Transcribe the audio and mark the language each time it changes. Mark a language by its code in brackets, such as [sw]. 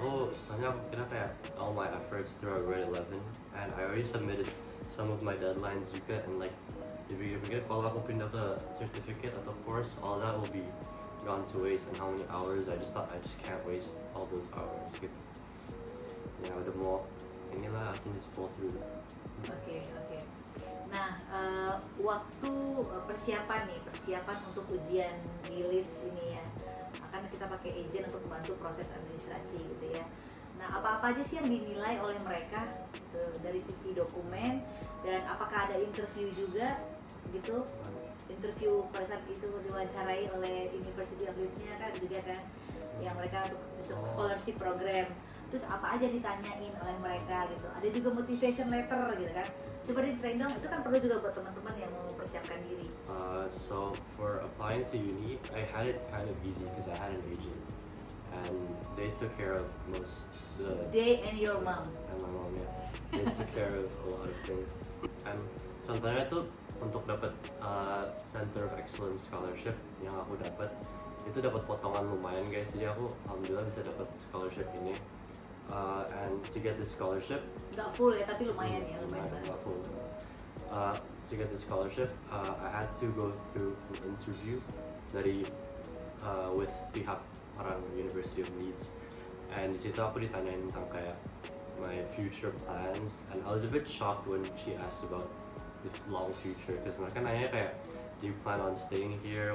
[id] Aku soalnya aku kira kayak [en] all my efforts throughout grade 11 and I already submitted some of my deadlines [id] juga, [en] and like [id] dipikir-pikir kalau aku pindah ke [en] certificate [id] atau [en] course, all that will be gone to waste, and how many hours I just thought I just can't waste all those hours [id] gitu. Ya udah mau inilah, [en] I can just pull through. [id] Oke. Nah, waktu persiapan untuk ujian di Leeds ini ya, akan kita pakai agent untuk membantu proses administrasi gitu ya. Nah, apa-apa aja sih yang dinilai oleh mereka gitu, dari sisi dokumen, dan apakah ada interview juga gitu? Interview pada saat itu diwawancarai oleh University of Leeds-nya kan juga kan, yang mereka untuk scholarship program. Terus apa aja ditanyain oleh mereka gitu. Ada juga motivation letter gitu kan. Coba diceritain dong, itu kan perlu juga buat teman-teman yang mau mempersiapkan diri. [en] So for applying to uni, I had it kind of easy because I had an agent, and they took care of most the. They and your mom. And my mom, yeah. They took care of a lot of things. And [id] contohnya tuh untuk dapat Center of Excellence Scholarship yang aku dapat, itu dapat potongan lumayan guys. Jadi aku alhamdulillah bisa dapat scholarship ini. [en] And to get this scholarship, [id] Gak full ya, tapi lumayan ya, lumayan banget. [en] not full. To get the scholarship, I had to go through an interview [id] dari [en] with [id] pihak orang [en] University of Leeds, and [id] di situ aku ditanyain tentang kayak [en] my future plans, and I was a bit shocked when she asked about the long future, because [id] mereka nanya kayak, [en] do you plan on staying here?